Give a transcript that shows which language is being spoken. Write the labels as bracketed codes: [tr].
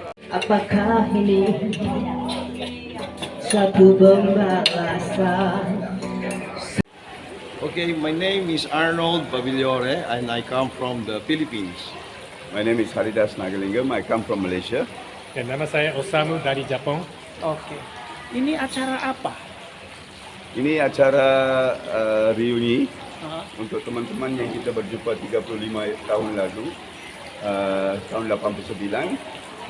[id] Apakah ini satu pembalasan? [en] Okay, my name is Arnold Paviliore and I come from the Philippines. My name is Haridas Nagalingam. I come from Malaysia. [id] Dan nama saya Osamu dari Jepang. Oke. Ini acara apa? Ini acara reuni untuk teman-teman yang kita berjumpa 35 tahun lalu, tahun 89.